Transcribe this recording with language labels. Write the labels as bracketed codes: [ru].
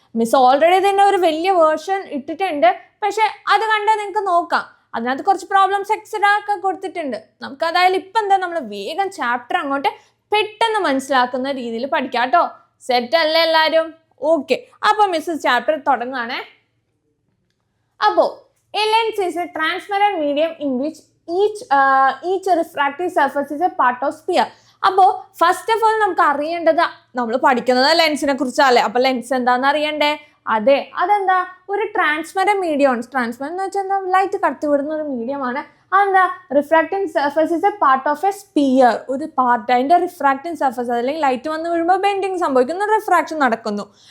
[ml] Miss already തന്നെ ഒരു വലിയ വേർഷൻ ഇട്ടിട്ടുണ്ട്, പക്ഷെ അത് കണ്ടാൽ നിങ്ങൾക്ക് നോക്കാം. അതിനകത്ത് കുറച്ച് പ്രോബ്ലംസ് എക്സ്ട്രാ ഒക്കെ കൊടുത്തിട്ടുണ്ട്. നമുക്ക് അതായത് ഇപ്പം എന്താ നമ്മൾ വേഗം ചാപ്റ്റർ അങ്ങോട്ട് പെട്ടെന്ന് മനസ്സിലാക്കുന്ന രീതിയിൽ പഠിക്കാം കേട്ടോ. സെറ്റ് അല്ലേ എല്ലാവരും? ഓക്കെ, അപ്പൊ മിസ് ചാപ്റ്റർ തുടങ്ങുകയാണേ. [en] അപ്പോ a lens is a transparent medium in which each refractive surface is a part of sphere. [ml] അപ്പോൾ ഫസ്റ്റ് ഓഫ് ഓൾ നമുക്ക് അറിയേണ്ടത്, നമ്മൾ പഠിക്കുന്നത് ലെൻസിനെ കുറിച്ചല്ലേ. അപ്പൊ ലെൻസ് എന്താണെന്ന് അറിയണ്ടേ? അതെ, അതെന്താ? ഒരു ട്രാൻസ്പെറന്റ് മീഡിയം ആണ്. ട്രാൻസ്പെറന്റ് എന്ന് വെച്ചാൽ എന്താ? ലൈറ്റ് കടത്തിവിടുന്ന ഒരു മീഡിയം ആണ്. അതെന്താ? [en] Refracting surface is a part of a sphere. [ml] ഒരു പാർട്ട്, അതിന്റെ റിഫ്രാക്റ്റിംഗ് സർഫസ്, അല്ലെങ്കിൽ ലൈറ്റ് വന്ന് വീഴുമ്പോൾ ബെൻഡിങ് സംഭവിക്കുന്നു, റിഫ്രാക്ഷൻ നടക്കുന്നു.